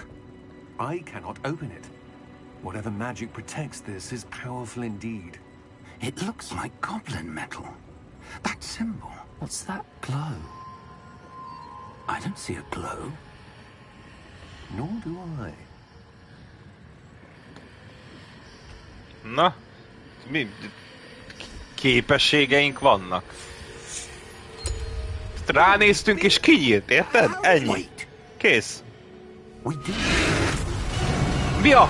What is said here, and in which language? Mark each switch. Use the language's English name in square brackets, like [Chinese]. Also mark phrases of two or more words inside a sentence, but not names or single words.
[English] I cannot open it. Whatever magic protects this is powerful indeed. It looks like goblin metal. That symbol. What's that glow? I don't see a glow. Nor do I. [Hungarian] Na, mi képességeink vannak. Ránéztünk és kinyílt, érted? Ennyi. Kész. Mi a...